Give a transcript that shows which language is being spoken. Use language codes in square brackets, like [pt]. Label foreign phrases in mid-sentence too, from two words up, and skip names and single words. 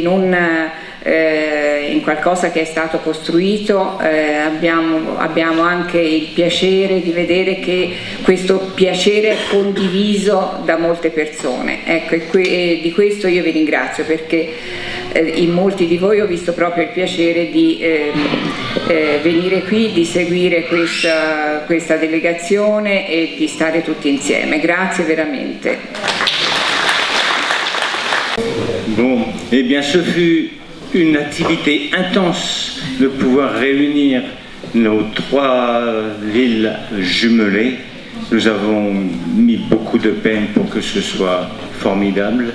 [it] in qualcosa che è stato costruito abbiamo anche il piacere di vedere che questo piacere è condiviso da molte persone, ecco, e di questo io vi ringrazio, perché in molti di voi ho visto proprio il piacere di venire qui, di seguire questa delegazione e di stare tutti insieme. Grazie veramente. [fr] Bon, eh bien ce fut une activité intense de pouvoir réunir nos 3 villes jumelées. Nous avons mis beaucoup de peine pour que ce soit formidable.